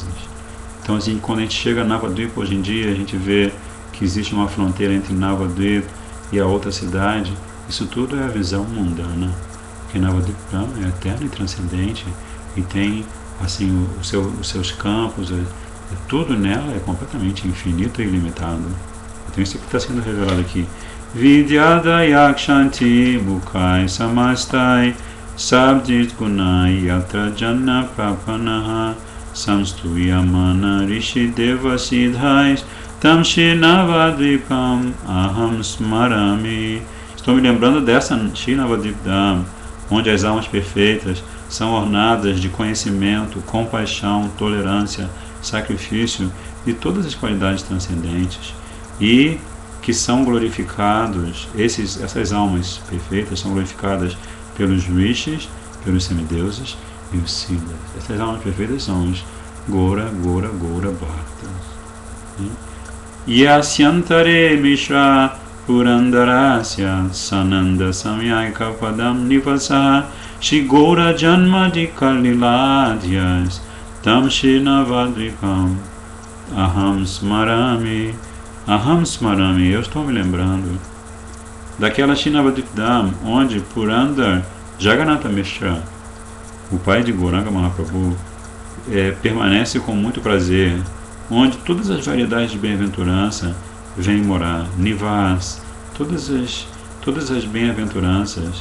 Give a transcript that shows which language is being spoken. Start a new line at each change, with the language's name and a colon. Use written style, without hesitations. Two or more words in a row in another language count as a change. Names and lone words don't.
Portuguese: Então assim, quando a gente chega a Navadvip hoje em dia, a gente vê que existe uma fronteira entre Navadvip e a outra cidade. Isso tudo é a visão mundana, porque Navadvipam é eterno e transcendente e tem assim os seus campos, tudo nela é completamente infinito e ilimitado. Então isso que está sendo revelado aqui.
Sanskrit: Vidyada yakshanti mukai samastai sabdit gunai yatra janna prapanaha samstuyamana rishi deva siddhais tam shinavadvipam aham smarami.
Portuguese: Estou me lembrando dessa Shinavadvipam, onde as almas perfeitas são ornadas de conhecimento, compaixão, tolerância, sacrifício e todas as qualidades transcendentes, e que são glorificados, essas almas perfeitas são glorificadas pelos rishis, pelos semideuses e os siddhas. Essas almas perfeitas são os Gora Bhaktas.
Sanskrit: Yasyantare Mishra Purandarasya Sananda Samyaka Padam Nivasa Shri Gaura Janma di Kaliladhyas Tam Shinavadvipam Aham Smarami. Aham Smarami,
Portuguese: eu estou me lembrando daquela Shinavadvipam onde Purandar Jagannatha Mishra, o pai de Gauranga Mahaprabhu, permanece com muito prazer, onde todas as variedades de bem-aventurança vêm morar. Nivas, todas as bem-aventuranças.